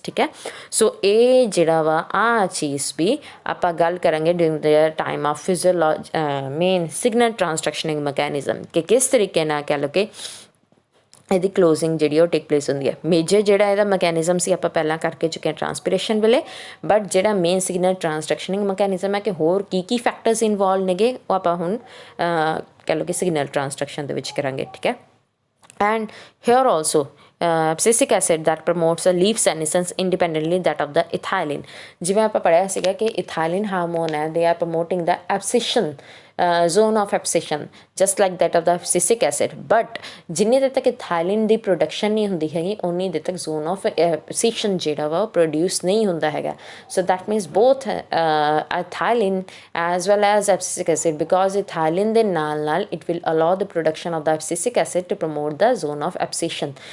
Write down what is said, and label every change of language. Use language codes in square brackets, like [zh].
[pa] ਠੀਕ ਹੈ, ਸੋ ਇਹ ਜਿਹੜਾ ਵਾ ਆਹ ਚੀਜ਼ ਵੀ ਆਪਾਂ ਗੱਲ ਕਰਾਂਗੇ [en] during the time of main signal transductioning mechanism, [pa] ਕਿ ਕਿਸ ਤਰੀਕੇ ਨਾਲ ਕਹਿ ਲਓ ਕਿ ਇਹਦੀ ਕਲੋਜ਼ਿੰਗ ਜਿਹੜੀ ਉਹ ਟੇਕ ਪਲੇਸ ਹੁੰਦੀ ਹੈ। ਮੇਜਰ ਜਿਹੜਾ ਇਹਦਾ ਮੈਕੈਨਿਜ਼ਮ ਸੀ ਆਪਾਂ ਪਹਿਲਾਂ ਕਰਕੇ ਚੁੱਕੇ ਹਾਂ ਟ੍ਰਾਂਸਪੀਰੇਸ਼ਨ ਵੇਲੇ, ਬਟ ਜਿਹੜਾ ਮੇਨ ਸਿਗਨਲ ਟ੍ਰਾਂਸਡਕਸ਼ਨਿੰਗ ਮੈਕੈਨਿਜ਼ਮ ਹੈ ਕਿ ਹੋਰ ਕੀ ਫੈਕਟਰਸ ਇਨਵੋਲਵ ਨੇਗੇ ਉਹ ਆਪਾਂ ਹੁਣ ਕਹਿ ਲਓ ਕਿ ਸਿਗਨਲ ਟ੍ਰਾਂਸਡਕਸ਼ਨ ਦੇ ਵਿੱਚ ਕਰਾਂਗੇ। [en] ਠੀਕ ਹੈ, and here also abscisic acid that promotes a leaf senescence independently that of the ethylene। [pa] ਜਿਵੇਂ ਆਪਾਂ ਪੜ੍ਹਿਆ ਸੀਗਾ ਕਿ ਇਥਾਈਲਿਨ ਹਾਰਮੋਨ ਹੈ, [en] they are promoting the abscission zone of abscission just like that of the abscisic acid, but [pa] ਜਿੰਨੀ ਦੇਰ ਤੱਕ ਇਥਾਈਲਿਨ ਦੀ production ਨਹੀਂ ਹੁੰਦੀ ਹੈਗੀ ਉਨੀ ਦੇਰ ਤੱਕ ਜ਼ੋਨ ਆਫ abscission ਜਿਹੜਾ ਵਾ ਉਹ ਪ੍ਰੋਡਿਊਸ ਨਹੀਂ ਹੁੰਦਾ ਹੈਗਾ। [en] So that means both ethylene as well as abscisic acid, because ethylene ਦੇ ਨਾਲ ਨਾਲ it will allow the production of the abscisic acid to promote the zone of abscission।